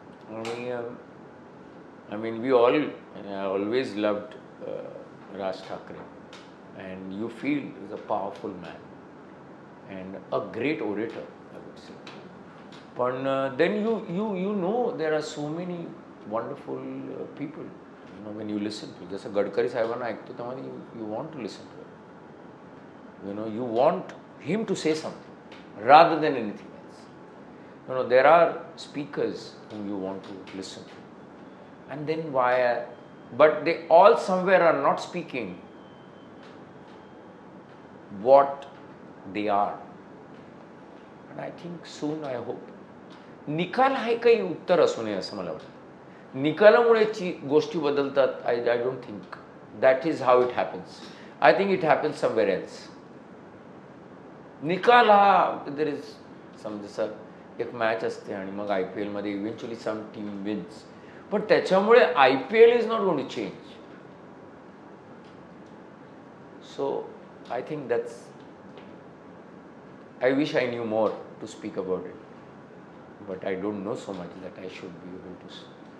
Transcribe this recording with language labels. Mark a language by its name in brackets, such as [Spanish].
[English] आणि I mean we always loved Raj Thackeray, and you feel is a powerful man and a great orator, I would say. पण then you know there are so many wonderful people, you know, when you listen to. [Marathi] जसं गडकरी साहेबांना ऐकतो तेव्हा [English] You want to listen to, you know, you want him to say something rather than anything else. You know, there are speakers whom you want to listen to, and then but they all somewhere are not speaking what they are. And I think soon, I hope, [Marathi] निकाल हे काही उत्तर असू नये असं मला वाटतं. निकालामुळे गोष्टी बदलतात, [English] I don't think that is how it happens. I think it happens somewhere else. [Marathi] निकाल हा, [English] there is some, [Marathi] जसं एक मॅच असते आणि मग [English] IPL मध्ये eventually some team wins, [Marathi] पण त्याच्यामुळे [English] IPL is not going to change. So I think that's, I wish I knew more to speak about it, but I don't know so much that I should be able to speak.